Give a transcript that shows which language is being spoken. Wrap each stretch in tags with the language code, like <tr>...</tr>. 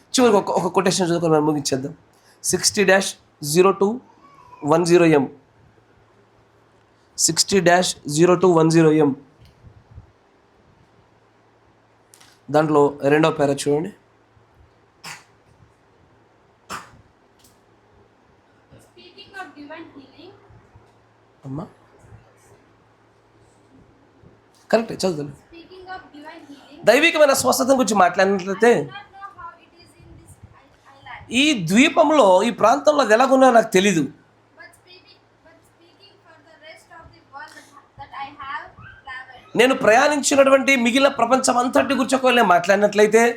<te>చివరికి ఒక కొటేషన్ చదువుకొని మనం ముగించేద్దాం. 60-0210M 60-0210M దాంట్లో 2వ పేర చూడండి.</te> <en>Speaking of divine healing,</en> <te>అమ్మా కరెక్ట్ చదువుతాను.</te> <en>speaking of divine healing,</en> <te>దైవికమైన స్వస్థత గురించి మాట్లాడినట్లయితే</te> <en>I do not know how it is in this island.</en> <te>ఈ ద్వీపంలో, ఈ ప్రాంతంలో అది ఎలాగున్నా నాకు తెలీదు.</te> <en>But speaking for the rest of the world that I have traveled,</en> <te>నేను ప్రయాణించినటువంటి మిగిలిన ప్రపంచం అంతటి గురించి ఒకవేళ మాట్లాడినట్లయితే</te>